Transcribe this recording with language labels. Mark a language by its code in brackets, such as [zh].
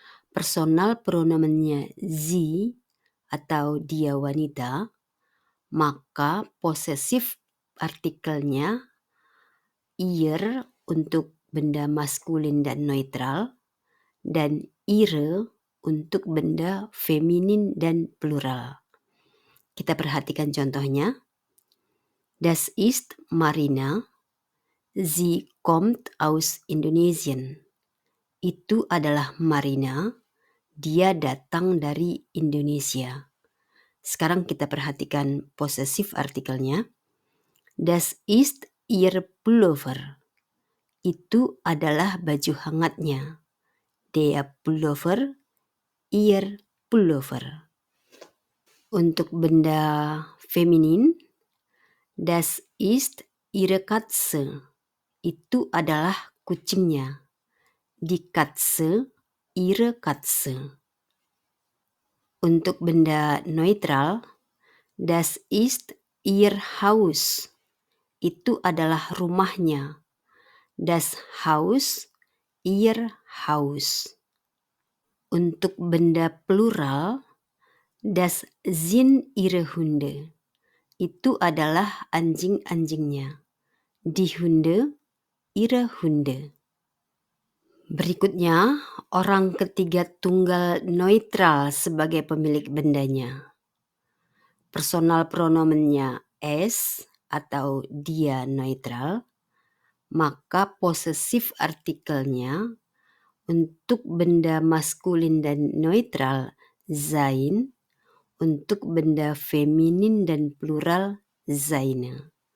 [id] Personal pronomennya sie atau dia wanita, maka possessive artikelnya ihr untuk benda maskulin dan neutral, dan ihre untuk benda feminin dan plural. Kita perhatikan contohnya. [de] Das ist Marina. Sie kommt aus Indonesien. [id] Itu adalah Marina. Dia datang dari Indonesia. Sekarang kita perhatikan possessive artikelnya. [de] Das ist ihr Pullover. [id] Itu adalah baju hangatnya. [de] Der Pullover, ihr Pullover. [id] Untuk benda feminin, [de] das ist ihre Katze. [id] Itu adalah kucingnya. [de] Die Katze, ihre Katze. [id] Untuk benda neutral, [de] das ist ihr Haus. [id] Itu adalah rumahnya. [de] Das Haus, ihr Haus. [id] Untuk benda plural, [de] das sind ihre Hunde. [id] Itu adalah anjing-anjingnya. [de] Die Hunde, ihre Hunde. [id] Berikutnya, orang ketiga tunggal neutral sebagai pemilik bendanya. Personal pronomennya es atau dia neutral, maka possessive artikelnya untuk benda maskulin dan neutral sein, untuk benda feminin dan plural seine.